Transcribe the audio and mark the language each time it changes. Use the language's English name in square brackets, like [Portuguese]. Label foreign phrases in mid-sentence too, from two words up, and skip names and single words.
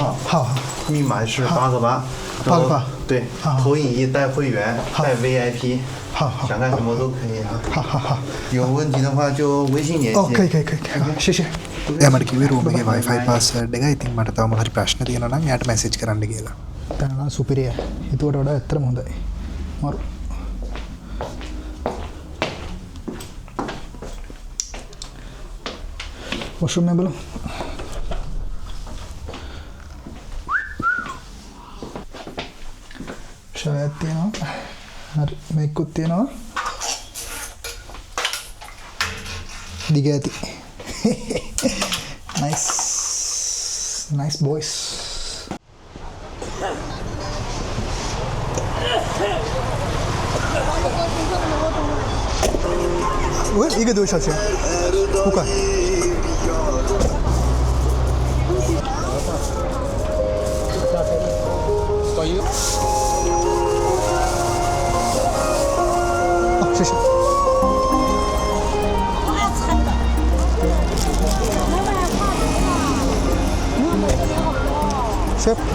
[Chinese] 好，密码是8个8， 8个8，对，投影仪带会员，带 VIP，好好，想干什么都可以啊。好好好，有问题的话就微信联系。哦，可以，谢谢。 [Sinhala] එයාමට කිව්වේ රූම් එකේ [English] Wi-Fi password [Sinhala] එක. ඉතින් මට තව මොකක් හරි ප්‍රශ්න තියෙනවා නම් එයාට මැසේජ් කරන්න කියලා. දැන් නම් සුපිරිය. ඊට වඩා ඇත්තටම හොඳයි. මරු. [Hindi] वॉशरूम में बोलो शायद [Sinhala] තියෙනවා හරි මේකුත් තියෙනවා දිග ඇති [English] nice boys [Korean] 왜 이게 너 샷이야? 볼까? 아, [Chinese] 谢谢。셰프.